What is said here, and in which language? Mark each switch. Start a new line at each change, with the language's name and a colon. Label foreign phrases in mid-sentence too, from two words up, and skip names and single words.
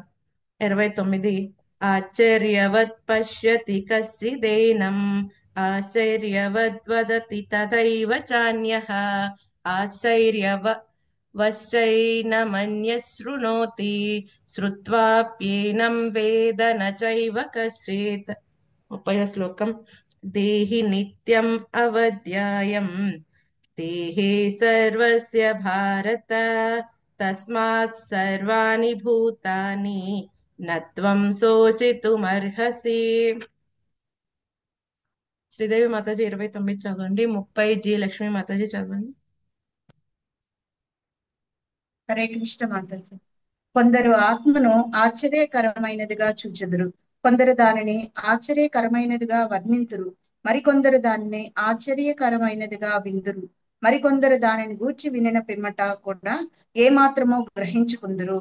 Sanskrit: 29 ఆశ్చర్యవత్ పశ్యతి కశ్చిదేనం ఆశ్చర్యవద్వదతి తథైవ చాన్యః ఆశ్చర్యవశ్చైనమన్యశృణోతి శ్రుత్వాప్యేనం వేద న చైవ కశ్చిత్. 30వ శ్లోకం. దేహి నిత్యం అవధ్యాయం దేహే సర్వస్య భారత తస్మాత్ సర్వాణి భూతాని నత్వం శోచితుమర్హసి.
Telugu: శ్రీదేవి మాతాజీ 29 చదవండి. 30 జి లక్ష్మీ మాతాజీ చదవండి. హరే కృష్ణ మాతాజీ. కొందరు ఆత్మను ఆశ్చర్యకరమైనదిగా చూచెదరు, కొందరు దానిని ఆశ్చర్యకరమైనదిగా వర్ణింతురు, మరికొందరు దానిని ఆశ్చర్యకరమైనదిగా విందురు, మరికొందరు దానిని గూర్చి వినిన పిమ్మట కూడా ఏమాత్రమో గ్రహించుకుందరు.